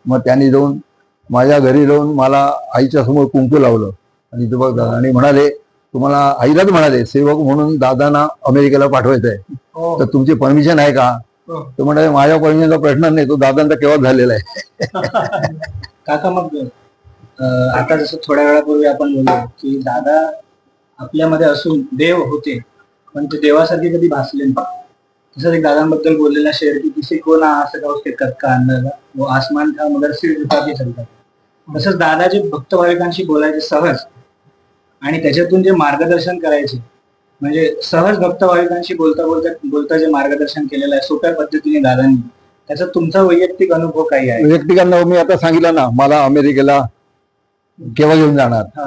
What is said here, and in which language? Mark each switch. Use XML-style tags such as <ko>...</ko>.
<mr>मग त्यांनी जाऊन माझ्या घरी जाऊन मला आईच्या समोर कुंकू लावलं आणि दीपकदादा आणि म्हणाले तुम्हाला आईलाच म्हणाले सेवक म्हणून दादांना अमेरिकेला पाठवायचं आहे तर तुमची परमिशन आहे का. तो म्हणाले माझ्या परमिशनचा प्रश्न नाही तो दादांचा केव्हा झालेला आहे. काका मग आता जसं थोड्या वेळापूर्वी आपण बोललो की दादा आपल्यामध्ये असून देव होते पण ते देवासारखे कधी भासले नाही. तसंच एक दादांबद्दल बोललेला शेअर की</mr> <hi>किसी को ना आ सका उसके कद का अंदाजा वो आसमान था मगर सिर झुका के चलता.</hi> <mr>तसंच दादा जे भक्त भाविकांशी बोलायचे सहज आणि त्याच्यातून जे मार्गदर्शन करायचे म्हणजे सहज भक्त भाविकांशी बोलता जे मार्गदर्शन केलेलं आहे सोप्या पद्धतीने दादांनी त्याचा तुमचा वैयक्तिक अनुभव काही आहे. वैयक्तिक अनुभव मी आता सांगितलं ना मला अमेरिकेला केव्हा घेऊन जाणार.</mr>